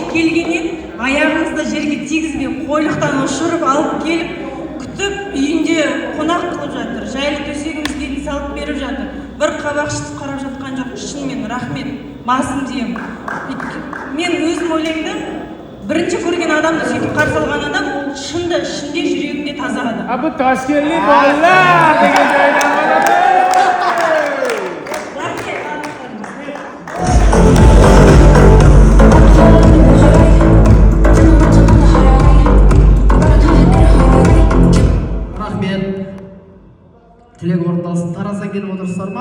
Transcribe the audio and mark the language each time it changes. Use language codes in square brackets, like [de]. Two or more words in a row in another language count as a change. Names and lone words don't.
[kk] келгеннен аяғыңызды жерге тигізбей қойлықтан ұшырып алып келіп күтіп үйінде қонақ қылып жатыр. Жайлы төсегімізге дейін салып беріп жатыр. Бір қабақ шытып қарап жатқан жоқ. Шынымен рахмет. Басым деймін. Мен өзім ойлаймын, бірінші көрген адамды сөйтіп қарсы алған адам ол шынды ішінде жүрегінде таза адам. [uz] Bu Toshkentlik bolalar degan joydan boradi. [kk] Рахмет. Тілек орындалсын. Тараздан келіп отырсыздар ма?